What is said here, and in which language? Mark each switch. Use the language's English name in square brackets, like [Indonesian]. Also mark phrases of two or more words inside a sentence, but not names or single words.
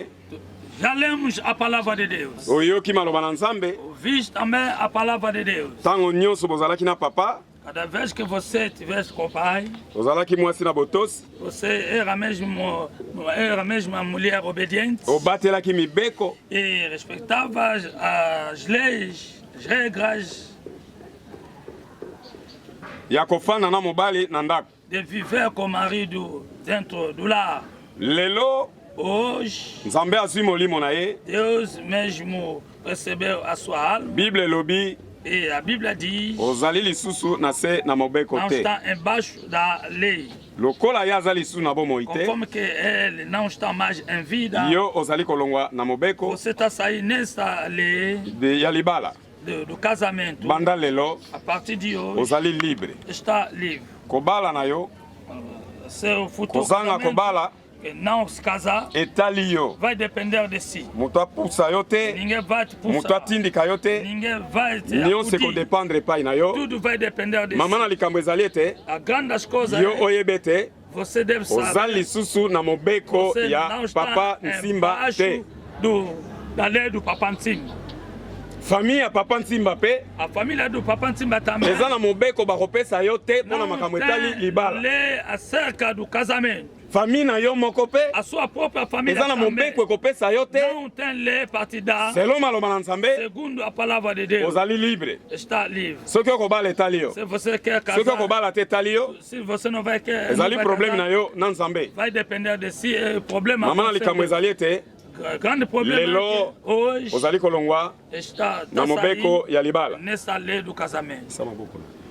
[Portuguese] já lemos a palavra de Deus. [Lingala] oyoki maloba na Nzambe, [Portuguese] Ouviste também a palavra de Deus. [Lingala] ntango nyonso bozalaki na papa, [Portuguese] Cada vez que você tivesse com o pai, [Lingala] ozalaki mwasi na botosi, [Portuguese] você era mesmo a mulher obediente [Lingala] obatelaki mibeko, [Portuguese] e respeitava as leis, as regras [Lingala] ya kofanda na mobali na ndako. [Portuguese] de viver com o marido dentro do lar. [Lingala] Lelo [Portuguese] Hoje, [Lingala] Nzambe azwi molimo na ye, [Portuguese] Deus mesmo recebeu a sua alma [Lingala] Bible elobi [Portuguese] e a Bíblia diz: [Lingala] ozali lisusu na se na mobeko [Portuguese] não [Lingala] te. [Portuguese] está embaixo da lei. [Lingala] Lokola ye aza lisusu na bomoi te, [Portuguese] Conforme que ele não está mais em vida, [Lingala] yo ozali kolongwa na mobeko [Portuguese] você está saindo nessa lei [Lingala] ya libala. [Portuguese] do casamento. [Lingala] Banda lelo [Portuguese] A partir de hoje, [Lingala] ozali libre. [Portuguese] está livre. [Lingala] Kobala na yo, [Portuguese] Seu futuro [Lingala] kozanga [Portuguese] casamento, [Lingala] kobala [Portuguese] que não se casar, [Lingala] etali yo. [Portuguese] vai depender de si. [Lingala] Moto apusa yo te, [Portuguese] Ninguém vai te [Lingala] moto [Portuguese] pulsar. [Lingala] atindika yo te, [Portuguese] Ninguém vai te [Lingala] nyonso [Portuguese] acudir. [Lingala] ekodependre epai na yo. [Portuguese] Tudo vai depender de [Lingala] Mama na [Portuguese] si. [Lingala] likambo ezali ete [Portuguese] A grande das coisas [Lingala] yo [Portuguese] é, [Lingala] oyebe te [Portuguese] você deve [Lingala] oza [Portuguese] saber. [Lingala] lisusu na mobeko [Portuguese] Você [Lingala] ya [Portuguese] não está [Lingala] papa Nsimba te. [Portuguese] embaixo da lei do Papa Nsimba. [Lingala] Famille ya papa Nsimba pe [Portuguese] A família do Papa Nsimba também [Lingala] eza na mobeko bakopesa yo te mpona makambo etali [Portuguese] tem [Lingala] libala. [Portuguese] lei acerca do casamento. [Lingala] Famille na yo moko pe [Portuguese] A sua própria família [Lingala] eza na [Portuguese] também [Lingala] mobeko ekopesa yo te, [Portuguese] não tem lei partidária. [Lingala] selo maloba na Nzambe [Portuguese] Segundo a palavra de Deus, [Lingala] ozali libre. [Portuguese] está livre. [Lingala] Soki okobala etali yo, [Portuguese] Se você quer [Lingala] soki [Portuguese] casar, [Lingala] okobala te etali yo, [Portuguese] se você não vai querer, [Lingala] ezali [Portuguese] não vai [Lingala] problème [Portuguese] casar, [Lingala] na yo na Nzambe. [Portuguese] vai depender de si. O problema [Lingala] Mama na [Portuguese] vai ser [Lingala] likambo ezali ete [Portuguese] grande problema [Lingala] lelo [Portuguese] é que hoje [Lingala] ozali kolongwa [Portuguese] está [Lingala] na mobeko ya libala. [Portuguese] nessa lei do casamento. [Lingala] Sa maboko na.